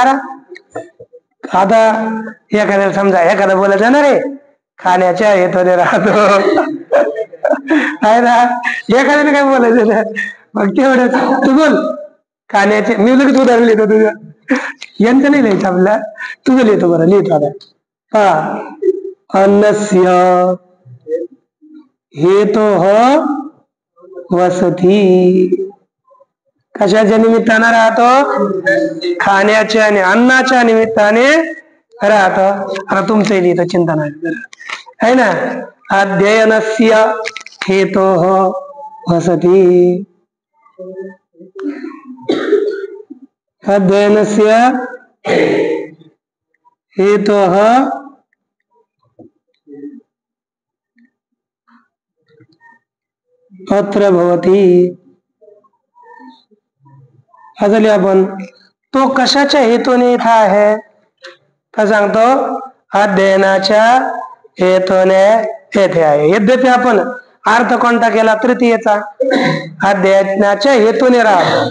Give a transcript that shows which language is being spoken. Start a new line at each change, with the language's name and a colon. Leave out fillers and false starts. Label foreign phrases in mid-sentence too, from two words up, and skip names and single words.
Marathi: आता एखाद्याला समजा एखादा बोलत जाणार रे खाण्याच्या हेतूने राहतो आहे ना, एखाद्याने काय बोलायचं ना, मग तेवढंच तू बोल खाण्याचे. मी लगेच उदाहरण लिहितो तुझं, यांचं नाही लिहायचं आपल्याला, तुझं लिहितो. बरं लिहितो आता.
Sanskrit: अन्नस्य हेतु वसती.
Marathi: कशाच्या निमित्ताने राहतो? खाण्याच्या आणि अन्नाच्या निमित्ताने राहतो. आता तुमचंही लिहितो, चिंता नाही,
Hindi: है ना.
Sanskrit: अध्ययनस्य हेतु वसती. अध्ययनस्य हेतु अत्र भवती.
Marathi: असं आपण तो कशाच्या हेतूने इथं आहे का सांगतो? अध्ययनाच्या हेतूने येथे आहे. यद्यपि आपण अर्थ कोणता केला? तृतीयेचा. अध्ययनाच्या हेतूने राहतो.